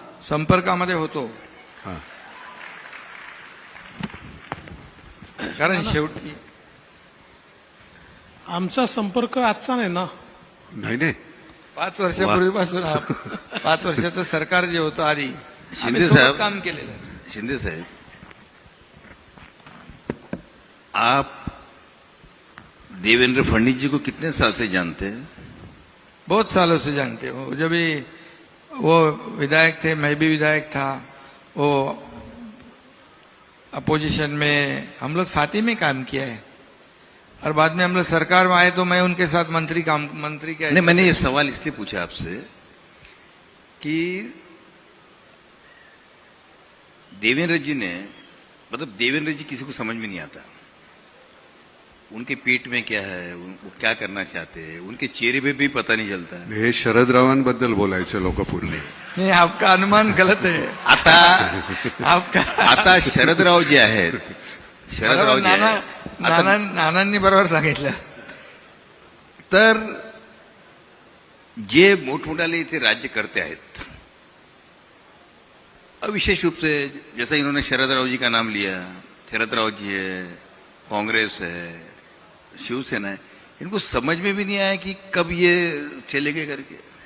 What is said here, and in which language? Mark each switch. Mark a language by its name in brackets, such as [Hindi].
[Marathi] संपर्कामध्ये होतो. हा कारण शेवटी आमचा संपर्क आजचा नाही ना. नाही 5 वर्षापूर्वीपासून 5 वर्षाचं सरकार जे होतं आधी शिंदे आम्ही सोबत साहेब, काम केलेलं आहे. [Hindi] शिंदे साहब, आप देवेंद्र फडणवीस जी को कितने साल से जानते हैं? बहुत सालों से जानते हो. जब भी वो विधायक थे, मैं भी विधायक था, वो अपोजिशन में हम लोग साथ ही में काम किया है. और बाद में हम लोग सरकार में आए तो मैं उनके साथ मंत्री के नहीं, मैंने ये सवाल इसलिए पूछा आपसे कि देवेंद्र जी ने, मतलब देवेंद्र जी किसी को समझ में नहीं आता. उनके पेट में क्या है, वो क्या करना चाहते हैं, उनके चेहरे पे भी पता नहीं चलता है. [Marathi] हे शरदरावांबद्दल बोलायचं लोकपूर्णे. [Hindi] नहीं, आपका अनुमान गलत है. आपका [Marathi] आता शरदराव जे आहेत, शरदराव जे नाना आहेत, आता नानांनी बरोबर सांगितलं. तर जे मोठमोठाले इथे राज्य करते आहेत, [Hindi] विशेष रूप से जैसा इन्होंने शरदराव जी का नाम लिया, शरदराव जी है, कांग्रेस है, शिवसेना है, इनको समझ में भी नहीं आया कि कब ये चलेंगे करके.